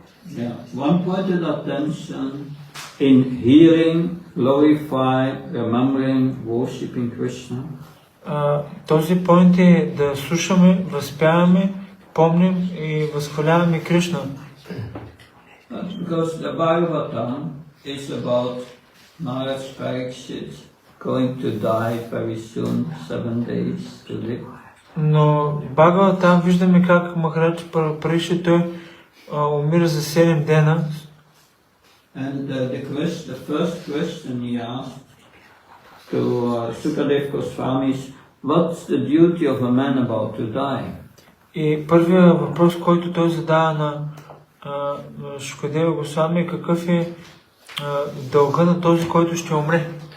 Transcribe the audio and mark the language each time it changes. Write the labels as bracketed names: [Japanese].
[English] Yeah, one-pointed attention in hearing, glorify, remembering, worshipping Krishna. [Bulgarian] Този поинт е да слушаме, възпяваме, помним и възхваляваме Кришна. [English] Because the Bhagavatam is about Maharaj Parikshit going to die very soon, 7 days to live. [Bulgarian] Но Бхагаватам виждаме как Махарадж Парикшит той умира за 7 дена. [English] And the first question he asked to Sukadev Goswami is, what's the duty of a man about to die? [Bulgarian] И първият въпрос, който той задава на Шукадева Госвами е какъв е дълга на този, който ще умре.